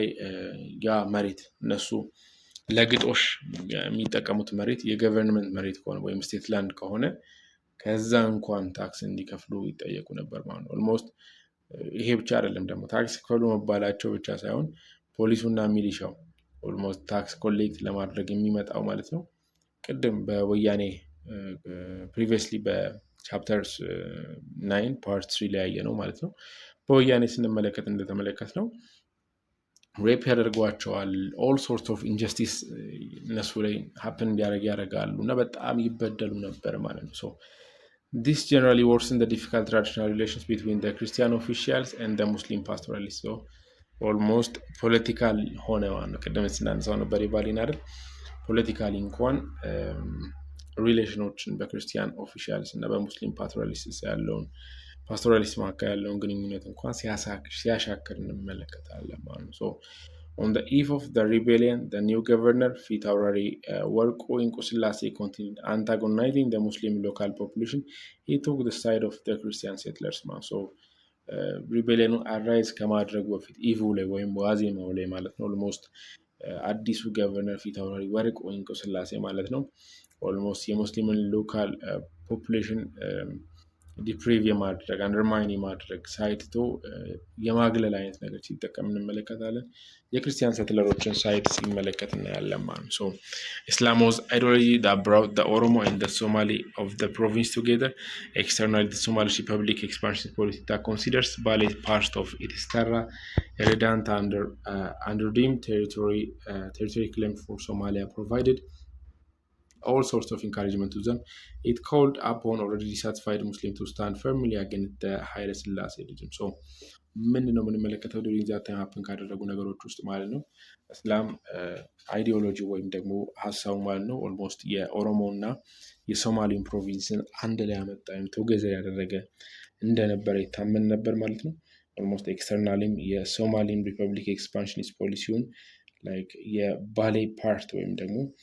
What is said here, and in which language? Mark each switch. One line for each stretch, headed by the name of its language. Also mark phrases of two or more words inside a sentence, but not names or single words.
Amharic: ያ መሬት እነሱ ለግጦሽ የሚጠቀሙት መሬት የገቨርንመንት መሬት ከሆነ ወይም
English: state land
Amharic: ከሆነ ከዛ እንኳን ታክስ እንዲከፍሉ ይጠየቁ ነበር ማለት ነው። ኦልሞስት ይሄ ብቻ አይደለም ደግሞ ታክስ ክፈሉ መባላቸው ብቻ ሳይሆን ፖሊሱና ሚሊሻው ኦልሞስት
English: tax collect
Amharic: ለማድረግ የሚመጣው ማለት ነው ቅድም በወያኔ ፕሪቪየስሊ በቻፕተርስ 9 ፓርት 3 ላይ ያየ ነው ማለት ነው። በወያኔ ስንመለከት እንደተመለከት ነው ሬፕ ያደርጓቸዋል።
English: all sort of injustice
Amharic: እነሱ ላይ ሀፕን እንዲያደርግ ያደርጋሉ እና በጣም ይበደሉ ነበር ማለት ነው። ሶ
English: this generally worsened the difficult traditional relations between the Christian officials and the Muslim pastoralists. So almost political
Amharic: ሆነ ማለት ነው። ቅድም ስናነሳው ነበር የባሌን አይደል ፖለቲካሊ እንኳን ሪሌሽኖችን በክርስቲያን ኦፊሻልስ እና በሙስሊም ፓስቶራሊስት ያለውን ፓስቶራሊስት መካከል ያለውን ግንኙነት እንኳን ሲያሻክር እንመለከታለን ማለት ነው።
English: So on the eve of the rebellion, the new governor, ፊታውራሪ ወርቁ እንቁስላሴ continued antagonizing the Muslim local population. He took the side of the Christian settlers.
Amharic: So ሪቤሊየኑ አራይዝ ከማድረጉ በፊት ኢቭ ላይ ወይም ዋዜማው ላይ ማለት ነው ኦልሞስት አዲሱ ገቨርነር ፊታውራሪ ወርቁ እንቁስላሴ ማለት ነው ኦልሞስት የሙስሊምን
English: local population
Amharic: ዲፕሪቭ የማድረግ አንደርማይን የማድረግ ሳይትቶ የማግለል አይነት ነገር ሲጠቀም እንመለከታለን። የክርስቲያን ሰትለሮችን ሳይት ሲመለከት እናያለን ማለት ነው።
English: Islam was ideology that brought the Oromo and the Somali of the province together. Externally, the Somali Republic expansion policy that considers Bali part of its terra redundant under deemed territory claimed for Somalia provided all sorts of encouragement to them. It called upon already dissatisfied Muslims to stand firmly against the Haile Selassie regime.
Amharic: So ምንድን ነው የምንመለከተው
English: during that time
Amharic: ሀፕን ካደረጉ ነገሮች ውስጥ ማለት ነው እስላም አይዲዮሎጂ ወይም ደግሞ ሀሳቡ ማለት ነው ኦልሞስት የኦሮሞ እና የሶማሊን ፕሮቪንስን አንድ ላይ ያመጣ ወይም ቱጌዘር ያደረገ እንደነበረ ይታመን ነበር ማለት ነው። ኦልሞስት ኤክስተርናሊም የሶማሊን ሪፐብሊክ ኤክስፓንሽኒስት ፖሊሲውን ላይክ የባሌ ፓርት ወይም ደግሞ